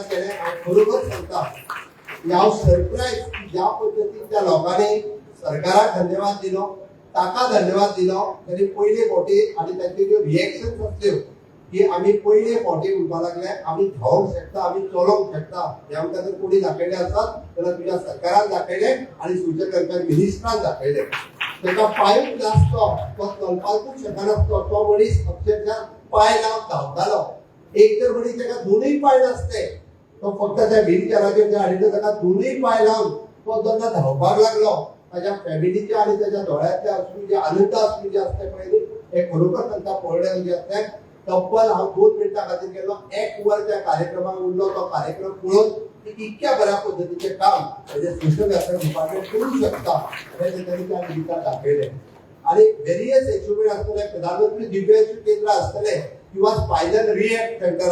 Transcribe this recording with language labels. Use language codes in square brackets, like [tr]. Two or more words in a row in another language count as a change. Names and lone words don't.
[kok] केलें हांव खरोखर सांगता हांव सरप्रायज ज्या पद्दतीन त्या लोकांनी सरकाराक धन्यवाद दिलो ताका धन्यवाद दिलो त्यांनी पयले फावटी आणि तांच्यो ज्यो रिएक्शन्स आसल्यो की आमी पयले फावटी म्हणपाक लागले आमी धांवंक शकता आमी चलोवंक शकता हे आमकां जर कोणी दाखयले आसत जाल्यार तुज्या सरकारान दाखयले आनी सूचक वेलफेअर मिनिस्टरान दाखयले ताका पांयूच नासतो तो चलपाकूच शकनासतो तो मनीस अक्षरशः पांय लावन धांवतालो एक तर मनीस ताका दोनूय पांय नासले तो फक्त त्या व्हीलचेराचेर हाडिल्लो ताका दोनूय पांय लावन तो जेन्ना धांवपाक लागलो ताच्या फॅमिलीचे आणि त्याच्या दोळ्यातले असू जे आनंद असू जे असते पहिले हे खरोखर तांकां पळयलें जे असते तब्बल हांव 2 मिनटां खातीर गेलो 1 वर त्या कार्यक्रमाक उरलो तो कार्यक्रम पळोवन की इतक्या बऱ्या पद्धतीचें काम म्हणजे [en] social welfare department [kok] करूंक शकता हे त्यांनी त्या निमित्तान दाखयलें आणि [en] various achievement [kok] आसतले प्रधानमंत्री दिव्यांग केंद्र आसतले किंवा [en] spinal rehab center